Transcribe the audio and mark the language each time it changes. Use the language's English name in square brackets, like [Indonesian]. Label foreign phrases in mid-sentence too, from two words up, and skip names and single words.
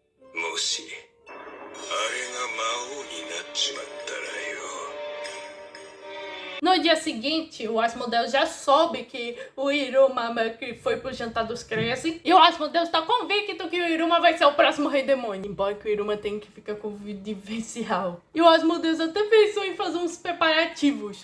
[Japanese] もしあれが魔王になっちまったらよ。 [Portuguese] No dia seguinte, o Asmodeus já soube que o Iruma meio que foi pro jantar dos Crazy. E o Asmodeus tá convicto que o Iruma vai ser o próximo Rei Demônio. Embora que o Iruma tenha que ficar confidencial. E o Asmodeus até pensou em fazer uns preparativos.